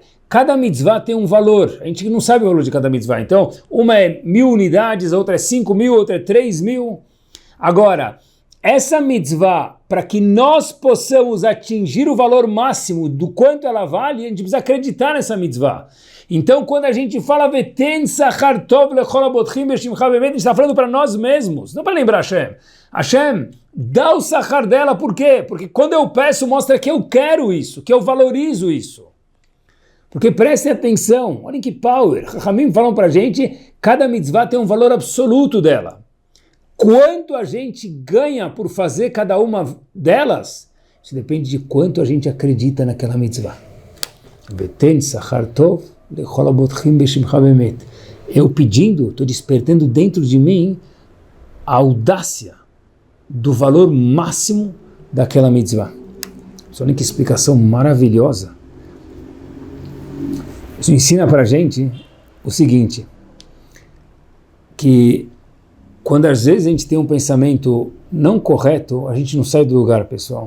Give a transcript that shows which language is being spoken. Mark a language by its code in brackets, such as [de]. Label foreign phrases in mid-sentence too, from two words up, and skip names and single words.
[pt] Cada mitzvah tem um valor. A gente não sabe o valor de cada mitzvah. Então, uma é 1000 unidades, a outra é 5.000, outra é 3.000. Agora, essa mitzvah, para que nós possamos atingir o valor máximo do quanto ela vale, a gente precisa acreditar nessa mitzvah. Então, quando a gente fala [he] ותן שכר טוב לכל הבוטחים בשמך באמת, [pt] a gente está falando para nós mesmos, não para lembrar Hashem. Hashem, dá o sachar dela, por quê? Porque quando eu peço, mostra que eu quero isso, que eu valorizo isso. Porque prestem atenção, olhem que power. Chachamim falam para a gente, cada mitzvah tem um valor absoluto dela. Quanto a gente ganha por fazer cada uma delas, isso depende de quanto a gente acredita naquela mitzvah. [he] ותן שכר טוב לכל הבוטחים בשמך באמת. [pt] Eu pedindo, estou despertando dentro de mim a audácia do valor máximo daquela mitzvah. Olha que explicação maravilhosa. Isso ensina para a gente o seguinte, que quando às vezes a gente tem um pensamento não correto, a gente não sai do lugar, pessoal.